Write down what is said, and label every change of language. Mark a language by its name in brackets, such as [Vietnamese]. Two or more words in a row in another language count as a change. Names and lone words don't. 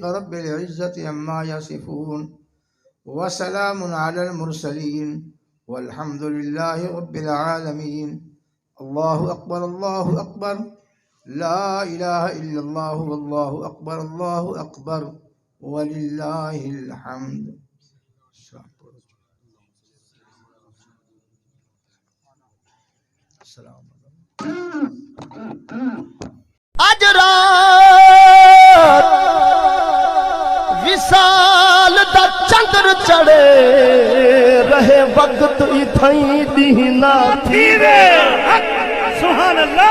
[Arabic] رب العزة عما يصفون وسلام على المرسلين والحمد لله رب العالمين الله أكبر الله أكبر لا إله إلا الله والله أكبر الله أكبر ولله الحمد السلام علیکم۔ [Saraiki] اج رات وصال دا چندر چڑے رہے وقت اتھائی دینا تھیوے [Arabic] سبحان اللہ